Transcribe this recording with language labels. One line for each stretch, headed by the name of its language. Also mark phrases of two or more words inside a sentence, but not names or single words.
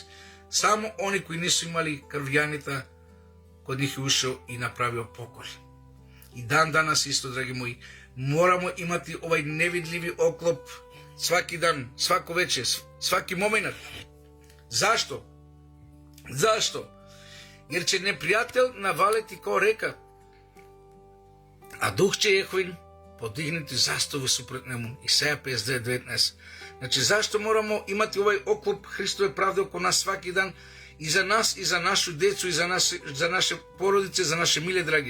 Serbian: Само они кои не су имали крвјанита, код них е ушел и направио покол. И дан данас исто, драги мои, морамо имати овај невидливи оклоп сваки дан, свако вече, сваки момент. Зашто? Зашто? Jer će neprijatelj navaliti kao reka, a duh će Jehovin podignuti zastavu suprot njemu. Isaja 59:19. Znači, zašto moramo imati ovaj oklop Hristove pravde oko nas svaki dan i za nas, i za našu decu, i za naše porodice, za naše mile dragi?